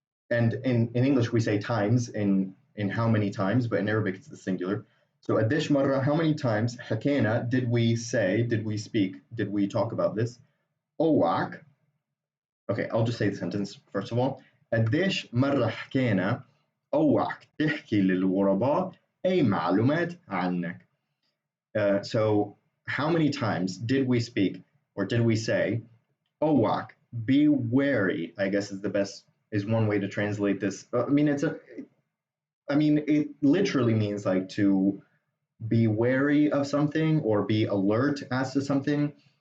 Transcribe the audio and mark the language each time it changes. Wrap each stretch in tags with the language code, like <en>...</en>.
<en>And in English we say times in how many times, but in Arabic it's the singular. So addish marra, how many times? Hakena, did we say? Did we speak? Did we talk about this? Owak. Okay, I'll just say the sentence first of all.</en> <ar>قديش مرة حكينا أوعك تحكي للغرباء أي معلومات عنك.</ar> <en>So how many times did we speak or did we say أوعك, be wary, I guess is one way to translate this. It literally means like to be wary of something or be alert as to something.</en>